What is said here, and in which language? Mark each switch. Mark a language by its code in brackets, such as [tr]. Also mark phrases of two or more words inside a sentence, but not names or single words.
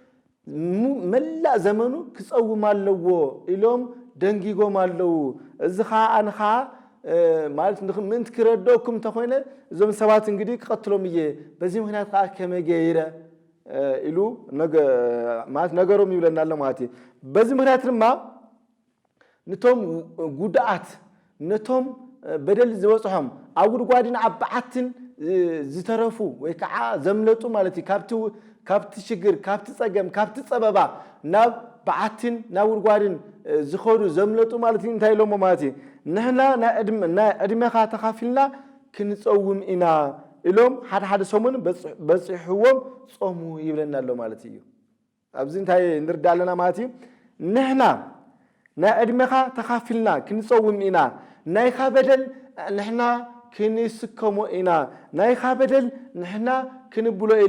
[ti] መላእ ዘመኑ ክጸውም ኣለዎ ኢሎም ደንጊጎም ኣለዉ እዚ ኸዓ አንኻ ማለት ምንት ክረዶኩም ተኾይነ እዞም ሰባት እንግዲህ ክቀትሎም እየ [am] በዚህ ምክንያት [ti] ኸዓ ከመገይረ ኢሉ ማለት ነገሮም ይብለና ኣሎ ማለት [am] በዚህ ምክንያት [ti] ድማ ነቶም ጉዳኣት ነቶም በደል ዝበጽሖም ኣብ ጉድጓድን ኣብ በዓትን ዝተረፉ ወይ ከዓ ዘምለጡ ማለት ካብቲ ሽግር ካብቲ ጸገም ካብቲ ጸበባ ናብ በዓትን ናብ ጉድጓድን ዝኸዱ ዘምለጡ ማለት እንታይ ኢሎም ማለት ንሕና ናይ ዕድሜኻ ተኻፊልና ክንጸውም ኢና ኢሎም ሓደ ሰሙን በጽሕዎም ጾሙ ይብለና ኣሎ ማለት እዩ ኣብዚ እንታይ ንርዳ ኣለና ማለት ንሕና ናይ ዕድሜኻ ተኻፊልና ክንጸውም ኢና ናይኻ በደል ንሕና ክንስከሞ ኢና ናይኻ በደል ንሕና ክንብሎ